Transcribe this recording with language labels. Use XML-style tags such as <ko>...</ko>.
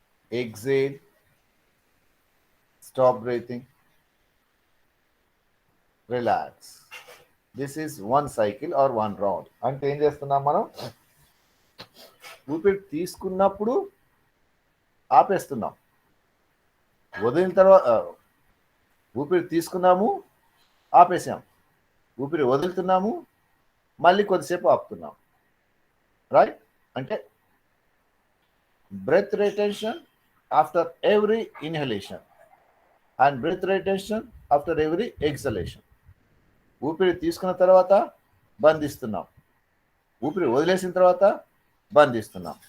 <en>exhale, stop breathing, relax. This is one cycle or one round.</en> <te>అంటే ఏం చేస్తున్నాం మనం? ఊపిరి తీసుకున్నప్పుడు ఆపేస్తున్నాం, వదిలిన తర్వాత ఊపిరి తీసుకున్నాము ఆపేసాం, ఊపిరి వదులుతున్నాము మళ్ళీ కొద్దిసేపు ఆపుతున్నాం. రైట్?</te> <en>అంటే breath retention after every inhalation and breath retention after every exhalation.</en> <te>ఊపిరి తీసుకున్న తర్వాత బంధిస్తున్నాం, ఊపిరి వదిలేసిన తర్వాత బంధిస్తున్నాం.</te>